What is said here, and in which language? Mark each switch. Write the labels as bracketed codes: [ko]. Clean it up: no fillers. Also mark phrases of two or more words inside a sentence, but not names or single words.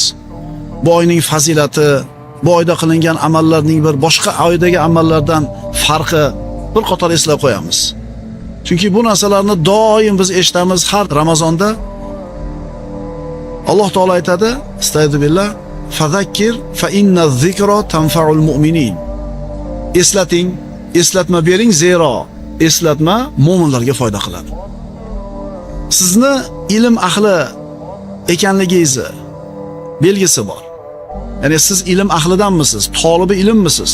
[uz] Bu oyning fazilati, bu oyda qilingan amallarning bir boshqa oydagi amallardan farqi bir qator eslab qo'yamiz. Chunki bu narsalarni doim biz eshitamiz har Ramazonda. Alloh taolo aytadi, Astagfirullah, [ar] "فذكر فإن الذكرى تنفع المؤمنين." [uz] Eslating, eslatma bering, zero eslatma mu'minlarga foyda qiladi. Sizni ilm ahli ekanligingizni belgisi bor. Ya'ni siz ilm ahlidanmisiz, tolibi ilmmisiz?